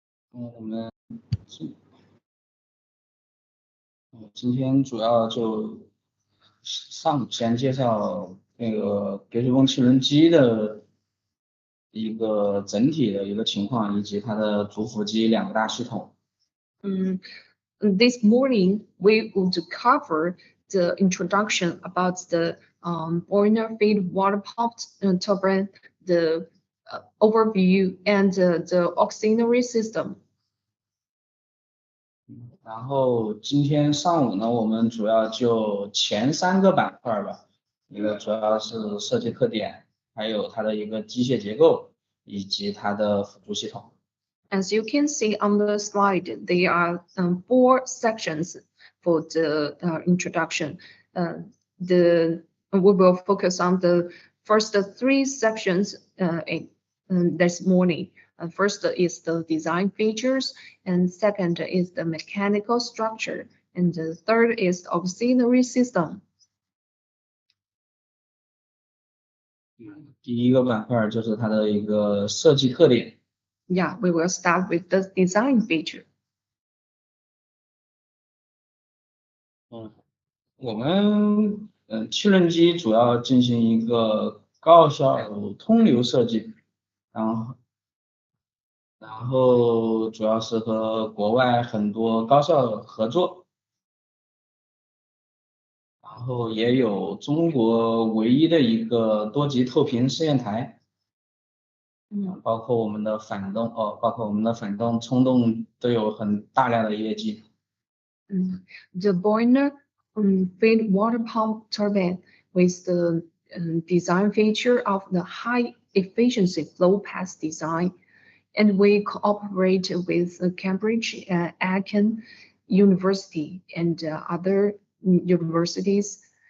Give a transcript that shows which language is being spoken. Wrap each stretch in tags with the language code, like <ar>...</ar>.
<zh>我们今天主要就上午先介绍那个给水泵汽轮机的一个整体的一个情况，以及它的主辅机两个大系统。</zh> <en>This morning we would cover the introduction about the boiler feed water pump turbine, the overview, and the auxiliary system.</en> <zh>然后今天上午呢，我们主要就前三个板块吧，一个主要是设计特点，还有它的一个机械结构，以及它的辅助系统。</zh> <en>As you can see on the slide, there are four sections for the introduction. The we will focus on the first three sections this morning. First is the design features, and second is the mechanical structure, and the third is the auxiliary system.</en> <zh>第一个板块就是它的一个设计特点。</zh> <en>Yeah, we will start with the design feature.</en> <zh>我们汽轮机主要进行一个高效通流设计，然后主要是和国外很多高校合作，然后也有中国唯一的一个多级透屏试验台，包括我们的反动冲动都有很大量的业绩。</zh> <en>The boiler feed water pump turbine with the design feature of the high efficiency flow path design. And we cooperate with Cambridge Aiken University and other universities.</en>